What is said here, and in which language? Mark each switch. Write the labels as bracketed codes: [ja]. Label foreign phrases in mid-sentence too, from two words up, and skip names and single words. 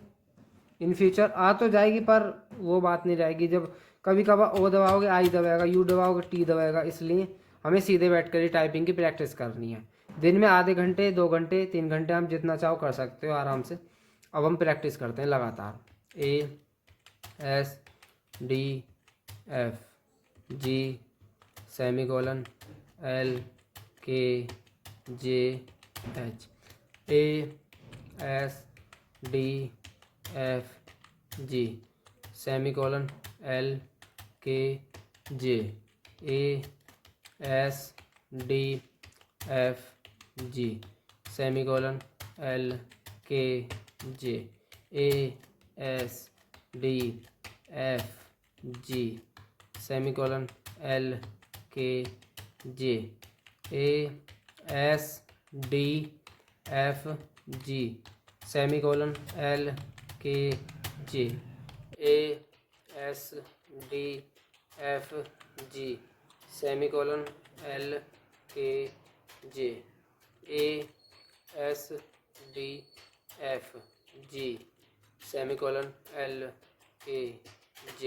[en] in future [hi] आ तो जाएगी पर वो बात नहीं रहेगी। जब कभी कभार ओ दबाओगे आई दबाएगा, यू दबाओगे टी दबाएगा। इसलिए हमें सीधे बैठकर ही टाइपिंग की प्रैक्टिस करनी है। दिन में आधे घंटे 2 घंटे 3 घंटे हम जितना चाहो कर सकते हो आराम से। अब हम प्रैक्टिस करते हैं लगातार। ASDFG सेमीकोलन LKJH ASDFG सेमीकोलन LKJ ASDFG सेमीकोलन LKJ ASDFG एफ जी सेमीकोलन एल के जे ए एस डी एफ जी सेमीकोलन एल के जे ए एस डी एफ जी सेमीकोलन एल के जे ए एस डी एफ जी सेमीकोलन एल के जे।